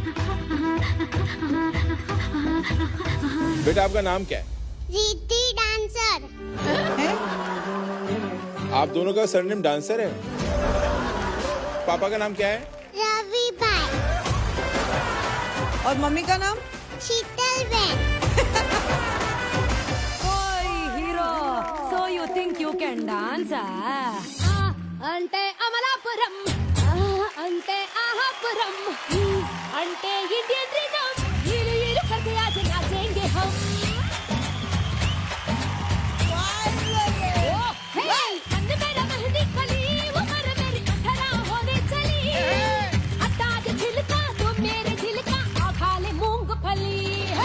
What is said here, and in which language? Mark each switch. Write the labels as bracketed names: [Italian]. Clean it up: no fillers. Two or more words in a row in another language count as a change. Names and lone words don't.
[Hindi] बेटा आपका नाम क्या है? रीति डांसर। आप दोनों का सरनेम डांसर है? पापा का नाम क्या है? रवि भाई। और मम्मी का नाम? शीतल बेन। [English] Oi, hero. So you think you can dance? [Telugu] అంటే అమలాపురం, అంటే అహపురం, అంటే [English] Indian rhythm. [Hindi] Yilu yilu करके आज नाचेंगे हम। Oh, hey, अंदर मेरा मेहंदी कली, उमर मेरी 18 होने चली। हटा दे छिलका, तू मेरे छिलका, आ खा ले मूंगफली।